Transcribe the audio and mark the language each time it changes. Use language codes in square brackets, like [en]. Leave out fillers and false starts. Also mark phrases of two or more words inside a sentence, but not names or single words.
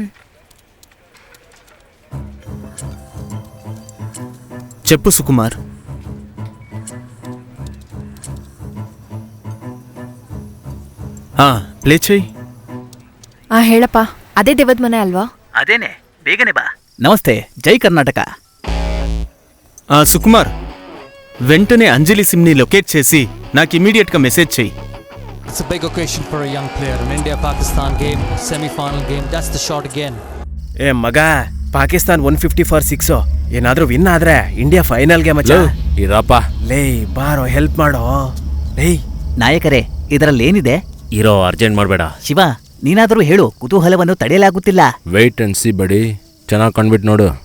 [te] చెప్పు ಸುಕುಮಾರ್. ప్లే చెయ్. [kn] ಹೇಳಪ್ಪ. ಅದೇ ದೇವದ ಮನೆ ಅಲ್ವಾ? ಅದೇನೆ, ಬೇಗನೆ ಬಾ. ನಮಸ್ತೆ, ಜೈ ಕರ್ನಾಟಕ. [te] సుకుమార్, వెంటనే అంజలి సిమ్ని లొకేట్ చేసి నాకు ఇమీడియట్ గా మెసేజ్ చెయ్యి. [en] It's a big occasion for a young player. An India-Pakistan game, semi-final game. That's the shot again. [kn] ಮಗ, ಪಾಕಿಸ್ತಾನ್ 150 for 6 ಏನಾದ್ರೂ ವಿನ್ ಆದ್ರೆ ಇಂಡಿಯಾ ಫೈನಲ್ಗೆ ಮಚ್ಚ. ಇರಪ್ಪ ಲೇ ಬಾರೋ, ಹೆಲ್ಪ್ ಮಾಡೋ. ಲೇ ನಾಯಕರೇ, ಇದರಲ್ಲಿ ಏನಿದೆ? ಇರೋ, ಅರ್ಜೆಂಟ್ ಮಾಡಬೇಡ. ಶಿವ, ನೀನಾದರೂ ಹೇಳು, ಕುತೂಹಲವನ್ನು ತಡೆಯಲಾಗುತ್ತಿಲ್ಲ. [en] wait and see buddy. [kn] ಚೆನ್ನಾಗಿ ಕಂಡ್ಬಿಟ್ಟು ನೋಡು.